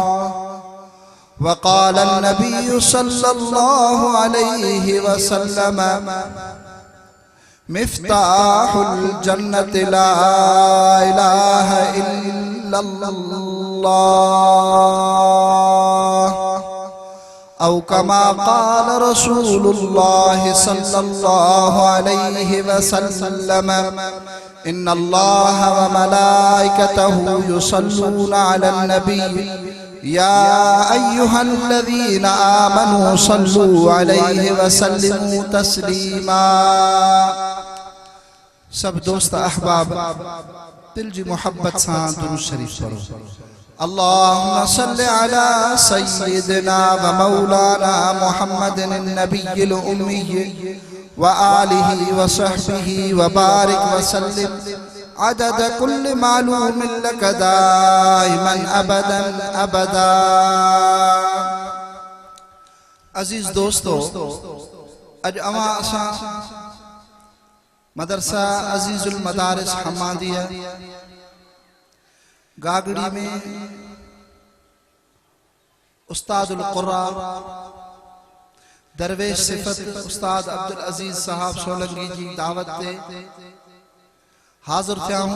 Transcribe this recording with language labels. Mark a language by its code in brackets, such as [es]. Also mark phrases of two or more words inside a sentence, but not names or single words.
[ar] وقال النبي صلى الله عليه وسلم مفتاح الجنة لا إله إلا الله. أو كما قال رسول الله صلى الله عليه وسلم إن الله وملائكته يصلون على النبي يا أيها الذين آمنوا صلوا عليه وسلموا تسليما. [sd] सब दोस्त अहबाब दिल जी मोहब्बत सां दुरूद शरीफ पढ़ो। [ar] اللهم صل على سيدنا ومولانا محمد النبي الأمي وآله وصحبه وبارك وسلم عدد كل معلوم لك دائما أبدا أبدا. [sd] अजीज दोस्तों, अज अवां असां मदरसा अजीजुल मदारिस हमादिया गागड़ी में उस्तादुल क़ुर्रा दरवेश सिफत उस्ताद अब्दुल अजीज साहब सोलंकी जी दावत ते हाज़िर थिया हूँ।